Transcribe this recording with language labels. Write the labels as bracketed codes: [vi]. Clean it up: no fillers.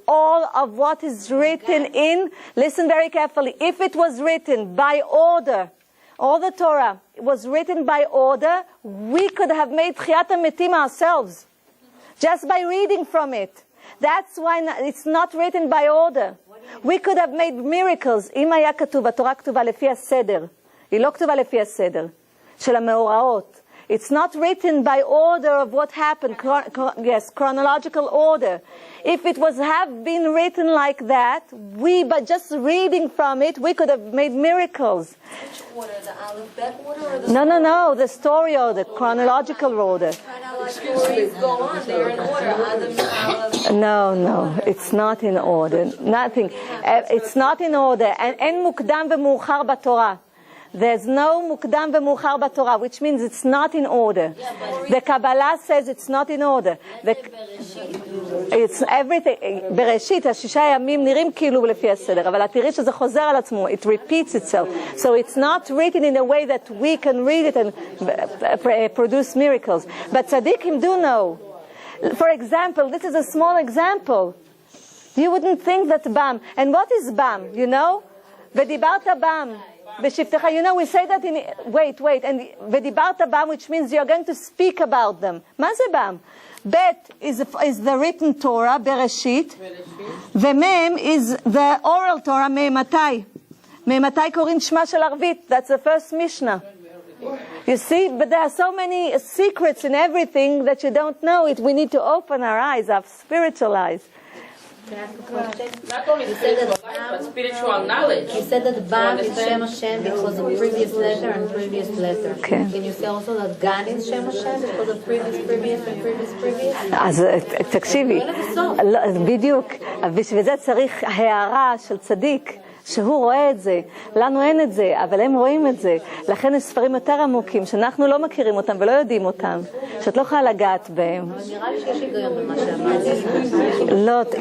[en] All of what is written in, listen very carefully, if it was written by order, all the Torah was written by order, we could have made Tchiyat HaMetim ourselves, just by reading from it. That's why it's not written by order. We could have made miracles. [he] אם היה כתוב, התורה כתובה לפי הסדר. היא לא כתובה לפי הסדר של המאורעות. [en] It's not written by order of what happened, chronological order. If it was have been written like that, by just reading from it, we could have made miracles. Which order? The Aleph-Bet order or the No, the story order, chronological order. stories go on, they're in order. Aleph, No, it's not in order. Nothing. It's not in order. And [he] אין מוקדם ומאוחר בתורה. [en] There's no mukdam v'muchar b'Torah, which means it's not in order. The Kabbalah says it's not in order. It's everything. [he] Bereshit, השישה ימים נראים כאילו לפי הסדר, אבל תראי שזה חוזר על עצמו. [en] It repeats itself. So it's not written in a way that we can read it and produce miracles. But tzaddikim do know. For example, this is a small example. You wouldn't think that Bam. And what is Bam? You know? ודיברת Bam. [he] בשבתך, [en] you know, we say that in, wait, and ודיברת bam, which means you're going to speak about them. [he] מה זה [en] bam? Bet is the written Torah, Bereshit, ומם is the oral Torah, ממתי. [he] ממתי קוראים שמה של ערבית? [en] That's the first Mishnah. You see, but there are so many secrets in everything that you don't know it. We need to open our eyes, our spiritual eyes. not only physical life, but spiritual knowledge. You said that Bam is Shem Hashem because of previous letter and previous letter. Okay. Can you say also that Gan is Shem Hashem because of previous and previous? [he] אז תקשיבי, בדיוק, בשביל זה צריך הערה של צדיק, שהוא רואה את זה, לנו אין את זה, אבל הם רואים את זה, לכן יש ספרים יותר עמוקים, שאנחנו לא מכירים אותם ולא יודעים אותם, שאת לא יכולה לגעת בהם. אבל נראה לי שיש היגיון במה שאמרתי.